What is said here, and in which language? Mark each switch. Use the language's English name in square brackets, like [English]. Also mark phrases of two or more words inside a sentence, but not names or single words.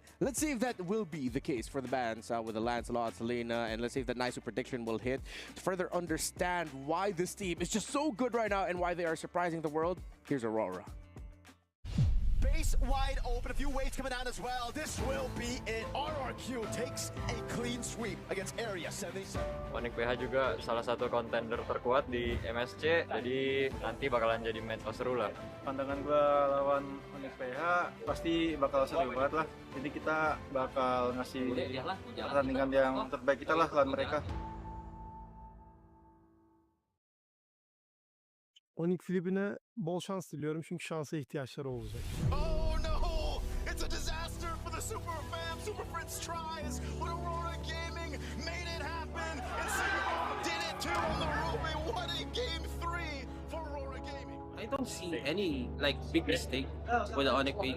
[English] Let's see if that will be the case for the bans with the Lancelot, Selena, and let's see if the Nisu prediction will hit. To further understand why this team is just so good right now and why they are surprising the world, here's Aurora. Base wide open, a few waves coming down as well. This will be it. RRQ takes a clean sweep against Area 77. [Indonesian] Onyx PH juga salah satu kontender terkuat di MSC, jadi nanti bakalan jadi match seru lah. Pandangan gue lawan Onyx PH pasti bakal seru banget lah. Jadi kita bakal ngasih pertandingan yang terbaik kita lah lawan mereka. [Turkish] Onyx Filipin'e bol şans diliyorum çünkü şansa ihtiyaçları olacak. [English] Oh no! It's a disaster for the Super Fam. Super Fritz tries, but Aurora Gaming made it happen. And Singapore did it too on the Ruby. What a game 3 for Aurora Gaming. I don't see any big mistake with the Onyx page.